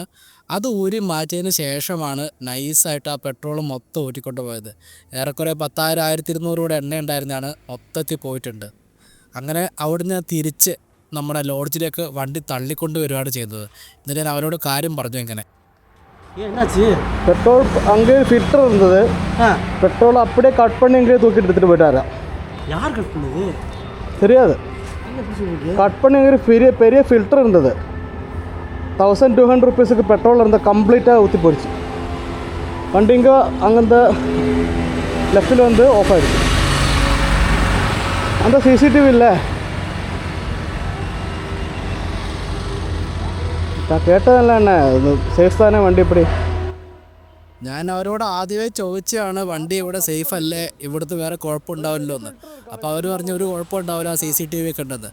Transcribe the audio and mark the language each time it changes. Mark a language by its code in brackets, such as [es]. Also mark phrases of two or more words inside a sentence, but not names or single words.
[ml] അത് ഊരി മാറ്റിയതിന് ശേഷമാണ് നൈസായിട്ട് ആ പെട്രോൾ മൊത്തം ഊറ്റിക്കൊണ്ട് പോയത്. ഏറെക്കുറെ 10,000 1200 രൂപയുടെ എണ്ണ ഉണ്ടായിരുന്നതാണ് മൊത്തത്തിൽ പോയിട്ടുണ്ട്. അങ്ങനെ അവിടുന്ന് തിരിച്ച് നമ്മുടെ ലോഡ്ജിലേക്ക് വണ്ടി തള്ളിക്കൊണ്ട് വരികയാണ് ചെയ്തത്. എന്നിട്ട് ഞാൻ അവരോട് കാര്യം പറഞ്ഞു. എങ്ങനെ [ta] பெட்ரோல் அங்கே ஃபில்டர் இருந்தது. பெட்ரோல் அப்படியே கட் பண்ணி இங்கே தூக்கிட்டு எடுத்துகிட்டு போயிட்டாரா. யார் கட் பண்ணுது தெரியாது. கட் பண்ணி இங்கே பெரிய ஃபில்டர் இருந்தது. 1200 ருபீஸுக்கு பெட்ரோல் இருந்த கம்ப்ளீட்டாக ஊற்றி போயிடுச்சு. வண்டி இங்கே அங்கே லெஃப்டில் வந்து ஆஃப் ஆகிடுச்சு. அந்த சிசிடிவி இல்லை. [ml] ഞാൻ കേട്ടതല്ല എന്നെ സേഫ് തന്നെ വണ്ടി ഇപ്പടി. ഞാൻ അവരോട് ആദ്യമേ ചോദിച്ചാണ് വണ്ടി ഇവിടെ സേഫ് അല്ലേ, ഇവിടുത്തെ വേറെ കുഴപ്പമുണ്ടാവില്ലോ എന്ന്. അപ്പോൾ അവർ പറഞ്ഞു ഒരു കുഴപ്പമുണ്ടാവില്ല, CCTV ഒക്കെ ഉണ്ടെന്ന്.